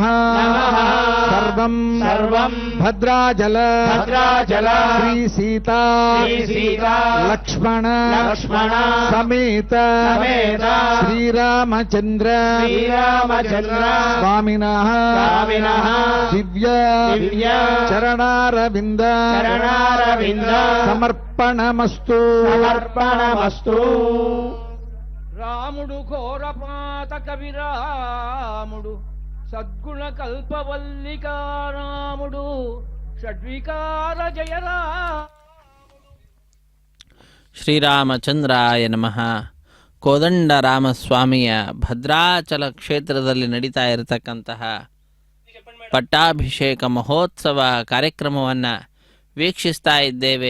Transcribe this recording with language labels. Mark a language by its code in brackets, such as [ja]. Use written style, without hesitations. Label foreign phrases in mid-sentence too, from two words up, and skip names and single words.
[sa] సర్వం భద్రాచల శ్రీ సీతా లక్ష్మణ సమేత శ్రీరామచంద్ర స్వామినః దివ్య చరణారవింద సమర్పణమస్తు. [te] రాముడు ఘోరపాత కవిరాముడు సద్గుణ కల్పవల్లికారాముడు షడ్వికార జయరా. [sa] ಶ್ರೀರಾಮಚಂದ್ರಾಯ ನಮಃ. [kn] ಕೋದಂಡ ರಾಮಸ್ವಾಮಿಯ ಭದ್ರಾಚಲ ಕ್ಷೇತ್ರದಲ್ಲಿ ನಡೀತಾ ಇರತಕ್ಕಂತಹ ಪಟ್ಟಾಭಿಷೇಕ ಮಹೋತ್ಸವ ಕಾರ್ಯಕ್ರಮವನ್ನು ವೀಕ್ಷಿಸ್ತಾ ಇದ್ದೇವೆ.